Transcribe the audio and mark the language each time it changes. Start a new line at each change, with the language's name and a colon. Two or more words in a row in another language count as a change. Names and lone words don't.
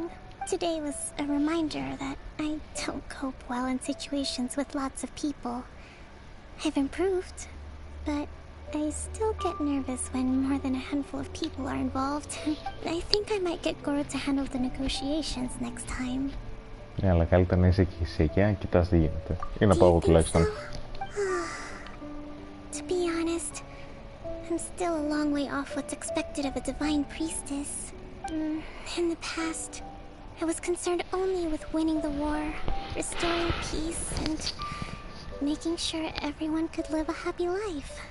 English: Today was a reminder that I don't cope well in situations with lots of people. I've improved, but I still get nervous when more than a handful of people are involved. I think I might get Goro to handle the negotiations next time.
Greek: Ναι, αλλά καλύτερα να είσαι εκεί σε εκεί, αν κοιτάς τι γίνεται. Ή να πάω εγώ τουλάχιστον.
English: To be honest, I'm still a long way off what's expected of a divine priestess. In the past, I was concerned only with winning the war, restoring peace, and making sure everyone could live a happy life.